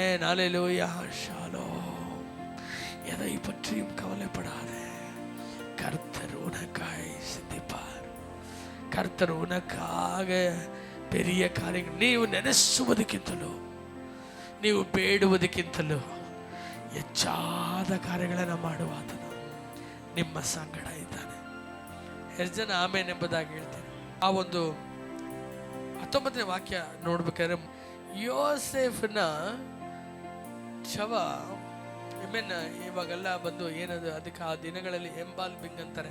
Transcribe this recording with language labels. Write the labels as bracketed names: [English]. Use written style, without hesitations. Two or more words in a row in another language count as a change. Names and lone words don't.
[Tamil] ஹல்லேலூயா. ஷாலோம். எதை பற்றியும் கவலைப்படாதே. கர்த்தர் உனக்காய் சிந்திப்பார். கர்த்தர் உனக்காக பெரிய [Kannada] ಕಾರ್ಯಗಳು ನೀವು ನೆನೆಸುವುದಕ್ಕಿಂತಲೂ ನೀವು ಬೇಡುವುದಕ್ಕಿಂತಲೂ ಹೆಚ್ಚಾದ ಕಾರ್ಯಗಳನ್ನು ಮಾಡುವ ಆತನು ನಿಮ್ಮ ಸಂಗಡ ಇದ್ದಾನೆ. ಎಷ್ಟು ಜನ ಆಮೇನ್ ಎಂಬುದಾಗಿ ಹೇಳ್ತೇನೆ. ಆ ಒಂದು 19ನೇ ವಾಕ್ಯ ನೋಡ್ಬೇಕಾದ್ರೆ ಯೋಸೇಫನ ಶವ ಇವಾಗೆಲ್ಲ ಬಂದು ಏನದು ಅದಕ್ಕೆ ಆ ದಿನಗಳಲ್ಲಿ ಎಂಬಾಲ್ಬಿಂಗ್ ಅಂತಾರೆ.